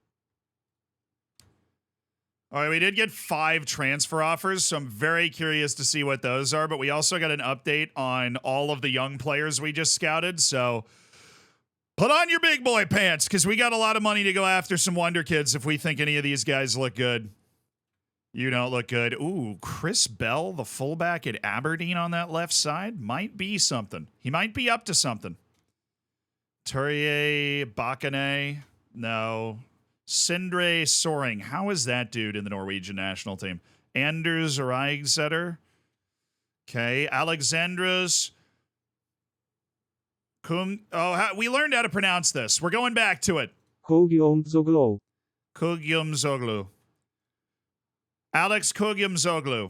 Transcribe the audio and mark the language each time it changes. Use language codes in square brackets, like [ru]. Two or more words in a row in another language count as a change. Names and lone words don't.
[en] All right, we did get 5 transfer offers, so I'm very curious to see what those are, but we also got an update on all of the young players we just scouted, so put on your big boy pants, because we got a lot of money to go after some wonder kids if we think any of these guys look good. You don't look good. Ooh, Chris Bell, the fullback at Aberdeen on that left side, might be something. He might be up to something. Turier Bakane, no. Sindre Soring, how is that dude in the Norwegian national team? Anders Reigsetter. Okay, Alexandros Kung. Oh, we learned how to pronounce this. We're going back to it. Kogiomzoglu. Kugyumzoglu. Alex Kugyumzoglu.